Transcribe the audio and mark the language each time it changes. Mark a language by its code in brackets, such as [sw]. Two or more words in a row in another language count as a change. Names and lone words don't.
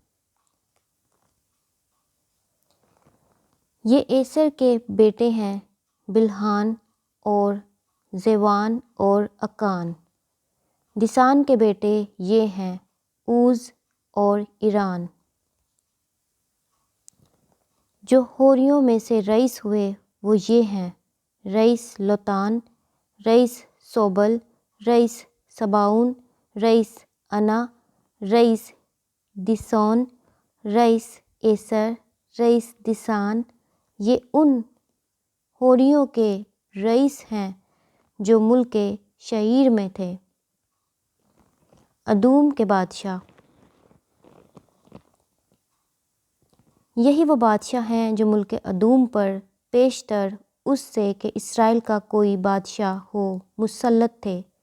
[ur] یہ ایسر کے بیٹے ہیں: بلحان اور زیوان اور اکان۔ دسان کے بیٹے یہ ہیں: اوز اور ایران۔ جو ہوریوں میں سے رئیس ہوئے وہ یہ ہیں: رئیس لوتان، رئیس صوبل، رئیس سباؤن، رئیس انا، رئیس دیسون، رئیس ایسر، رئیس دسان۔ یہ ان ہوریوں کے رئیس ہیں جو ملک شعیر میں تھے۔ ادوم کے بادشاہ۔ یہی وہ بادشاہ ہیں جو ملک ادوم پر پیشتر اس سے کہ اسرائیل کا کوئی بادشاہ ہو مسلط تھے۔